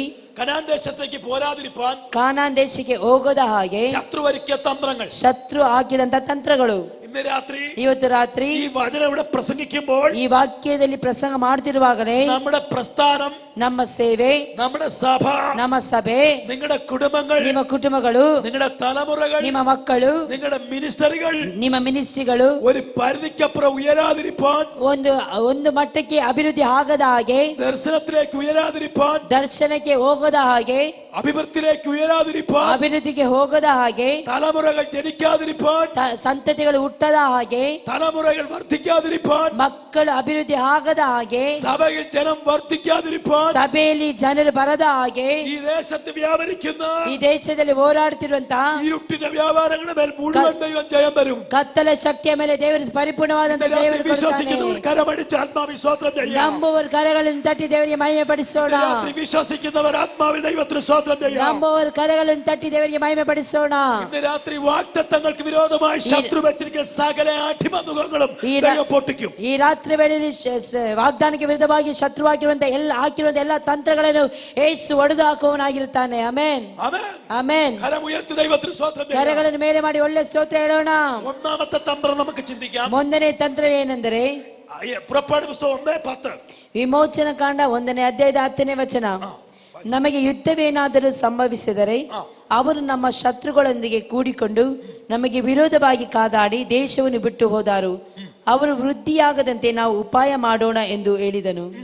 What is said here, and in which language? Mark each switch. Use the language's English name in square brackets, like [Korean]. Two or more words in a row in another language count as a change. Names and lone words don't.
[Malayalam] കനാൻ ദേശത്തേക്ക് പോരാതിരിപ്പാൻ [Kannada] ಕಾನಾನ್ ದೇಶಕ್ಕೆ ಹೋಗದ ಹಾಗೆ [Malayalam] ശത്രു ഒരുക്കിയ തന്ത്രങ്ങൾ, [Kannada] ಶತ್ರು ಹಾಕಿದಂತ ತಂತ್ರಗಳು. [Malayalam] ഇന്ന് രാത്രി [Kannada] ಇವತ್ತು ರಾತ್ರಿ [Malayalam] ഈ വചനം ഇവിടെ പ്രസംഗിക്കുമ്പോൾ [Kannada] ಈ ವಾಕ್ಯದಲ್ಲಿ ಪ್ರಸಂಗ ಮಾಡ್ತಿರುವಾಗಲೇ [Malayalam] നമ്മുടെ പ്രസ്ഥാനം, [Kannada] ನಮ್ಮ ಸೇವೆ, [Malayalam] നമ്മുടെ സഭ, [Kannada] ನಮ್ಮ ಸಭೆ, [Malayalam] നിങ്ങളുടെ കുടുംബങ്ങൾ, [Kannada] ನಿಮ್ಮ ಕುಟುಂಬಗಳು, [Malayalam] നിങ്ങളുടെ തലമുറകൾ, [Kannada] ನಿಮ್ಮ ಮಕ್ಕಳು, [Malayalam] നിങ്ങളുടെ മിനിസ്റ്ററികൾ [Kannada] ನಿಮ್ಮ ಮಿನಿಸ್ಟ್ರಿಗಳು [Malayalam] ഒരു പരിധിക്കപ്പുറം ഉയരാതിരിപ്പാൻ, [Kannada] ಒಂದು ಮಟ್ಟಕ್ಕೆ ಅಭಿವೃದ್ಧಿ ಆಗದ ಹಾಗೆ, [Malayalam] ദർശനത്തിലേക്ക് ഉയരാതിരിപ്പാൻ, [Kannada] ದರ್ಶನಕ್ಕೆ ಹೋಗದ ಹಾಗೆ, [Malayalam] അഭിവൃദ്ധിയിലേക്ക് ഉയരാതിരിപ്പാൻ, [Kannada] ಅಭಿವೃದ್ಧಿಗೆ ಹೋಗದ ಹಾಗೆ, [Malayalam] തലമുറകൾ ജനിക്കാതിരിപ്പാൻ, [Kannada] ಸಂತತಿಗಳು ಹುಟ್ಟದ ಹಾಗೆ, [Malayalam] തലമുറകൾ വർദ്ധിക്കാതിരിപ്പാൻ, [Kannada] ಮಕ್ಕಳು ಅಭಿವೃದ್ಧಿ ಆಗದ ಹಾಗೆ, [Malayalam] സഭയിൽ ജനം വർദ്ധിക്കാതിരിപ്പാൻ, [Kannada] ಸಭೆಯಲ್ಲಿ ಜನರು ಬರದ ಹಾಗೆ, [Malayalam] ഈ ദേശത്ത് വ്യാപരിക്കുന്ന [Kannada] ಈ ದೇಶದಲ್ಲಿ ಹೋರಾಡ್ತಿರುವಂತಹ [Malayalam] ഇരുട്ടിന്റെ വ്യാപാരങ്ങളുടെ മേൽ മുഴുവൻ ദൈവം ജയം തരും. [Kannada] ಕತ್ತಲ ಶಕ್ತಿಯ ಮೇಲೆ ದೇವರು ಪರಿಪೂರ್ಣವಾದಂತಹ ಜಯವನ್ನು ಕೊಡುತ್ತಾನೆ. [Malayalam] വിശ്വസിക്കുന്നവർ കരമടിച്ച് ആത്മാവിൽ സ്തോത്രം ചെയ്യാം. [Kannada] ನಂಬುವವರು ಕರಗಳನ್ನು ತಟ್ಟಿ ದೇವರಿಗೆ ಮಹಿಮೆ ಪಡಿಸೋಣ. [Malayalam] രാത്രി വിശ്വസിക്കുന്നവർ ആത്മാവിൽ ദൈവത്തിന് സ്തോത്രം ചെയ്യാം. [Kannada] ನಂಬುವವರು ಕರಗಳನ್ನು ತಟ್ಟಿ ದೇವರಿಗೆ ಮಹಿಮೆ ಪಡಿಸೋಣ. [Malayalam] ഇന്ന് രാത്രി വാഗ്ദത്തങ്ങൾക്ക് വിരോധമായി ശത്രു വെച്ചിരിക്കുന്ന സകല അടിമമുഖങ്ങളും ദൈവം പൊട്ടിക്കും. [Kannada] ಈ ರಾತ್ರಿ ವೇಳೆಯಲ್ಲಿ ವಾಗ್ದಾನಕ್ಕೆ ವಿರುದ್ಧವಾಗಿ ಶತ್ರುವಾಗಿರುವಂತಹ ಹಾಕಿರುವಂತಹ ಎಲ್ಲ ತಂತ್ರಗಳನ್ನು ಯೇಸು ಒಡೆದು ಹಾಕುವವನಾಗಿರುತ್ತಾನೆ. ಆಮೆನ್, ಆಮೆನ್. [Malayalam] കരം ഉയർത്തി ദൈവത്തിന് സ്തോത്രം ചെയ്യാം. [Kannada] ಕರಗಳನ್ನು ಮೇಲೆ ಮಾಡಿ ಒಳ್ಳೆ ಸ್ತೋತ್ರ ಹೇಳೋಣ. [Malayalam] ഒന്നാമത്തെ തന്ത്രം നമുക്ക് ചിന്തിക്കാം. [Kannada] ಒಂದನೇ ತಂತ್ರ ಏನೆಂದರೆ [Malayalam] പുറപ്പാട് പുസ്തകം 1:10. [Kannada] ವಿಮೋಚನ ಕಾಂಡ 1ನೇ ಅಧ್ಯಾಯದ 10ನೇ ವಚನ. ನಮಗೆ ಯುದ್ಧವೇನಾದರೂ ಸಂಭವಿಸಿದರೆ ಅವರು ನಮ್ಮ ಶತ್ರುಗಳೊಂದಿಗೆ ಕೂಡಿಕೊಂಡು ನಮಗೆ ವಿರೋಧವಾಗಿ ಕಾದಾಡಿ ದೇಶವನ್ನು ಬಿಟ್ಟು ಹೋದರು. ಅವರು ವೃದ್ಧಿಯಾಗದಂತೆ ನಾವು ಉಪಾಯ ಮಾಡೋಣ ಎಂದು ಹೇಳಿದನು.